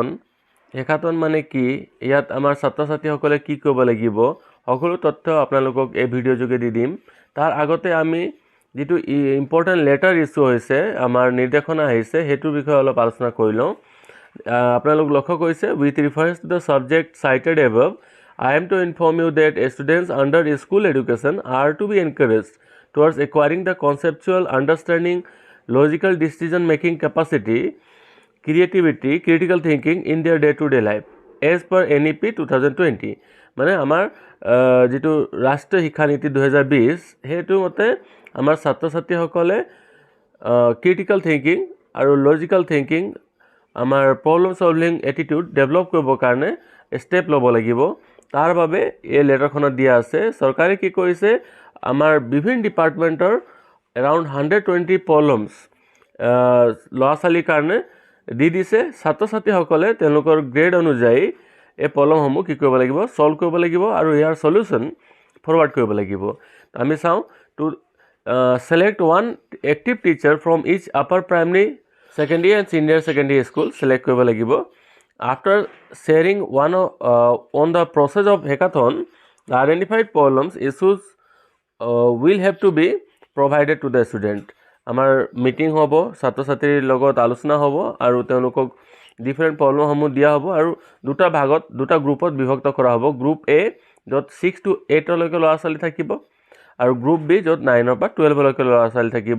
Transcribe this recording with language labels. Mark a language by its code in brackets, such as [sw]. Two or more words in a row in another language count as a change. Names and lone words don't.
[as] হেকাথন মানে কি, ইয়াত আমাৰ ছাত্ৰ ছাত্ৰীসকলে কি কৰিব লাগিব, সকলো তথ্য আপোনালোকক এই ভিডিঅ' যোগেদি দিম। তাৰ আগতে আমি যিটো [en] important letter [as] ইছ্যু হৈছে, আমাৰ নিৰ্দেশনা আহিছে, সেইটোৰ বিষয়ে অলপ আলোচনা কৰি লওঁ। আপোনালোক লক্ষ্য কৰিছে, [en] with reference to the subject cited above, I am to inform you that students under school education are to be encouraged towards acquiring the conceptual understanding, logical decision-making capacity, creativity, critical thinking in their day-to-day life, as per NEP 2020. [as] মানে আমাৰ যিটো ৰাষ্ট্ৰীয় শিক্ষানীতি 2020, সেইটো মতে আমাৰ ছাত্ৰ ছাত্ৰীসকলে [en] critical thinking [as] আৰু [en] logical thinking, [as] আমাৰ [en] problem solving attitude develop [as] কৰিবৰ কাৰণে ষ্টেপ ল'ব লাগিব। তাৰ বাবে এই লেটাৰখনত দিয়া আছে। চৰকাৰে কি কৰিছে, আমাৰ বিভিন্ন [en] departmentৰ around 120 problems [as] ল'ৰা ছোৱালীৰ কাৰণে দি দিছে। ছাত্ৰ ছাত্ৰীসকলে তেওঁলোকৰ গ্ৰেড অনুযায়ী এই প্ৰব্লেমসমূহ কি কৰিব লাগিব, ছল্ভ কৰিব লাগিব আৰু ইয়াৰ [en] solution forward [as] কৰিব লাগিব। আমি চাওঁ, [en] টু select one active teacher from each upper primary, secondary and senior secondary school select [as] কৰিব লাগিব। [en] After sharing on the process of hackathon, the identified problems issues will have to be provided to the student. [as] আমাৰ মিটিং হ'ব, ছাত্ৰ ছাত্ৰীৰ লগত আলোচনা হ'ব আৰু তেওঁলোকক [en] different problemসমূহ [as] দিয়া হ'ব আৰু দুটা গ্ৰুপত বিভক্ত কৰা হ'ব। [en] group A [as] য'ত 6 to 8 লৈকে ল'ৰা ছোৱালী থাকিব আৰু [en] group B [as] য'ত 9 পৰা 12 লৈকে ল'ৰা ছোৱালী থাকিব।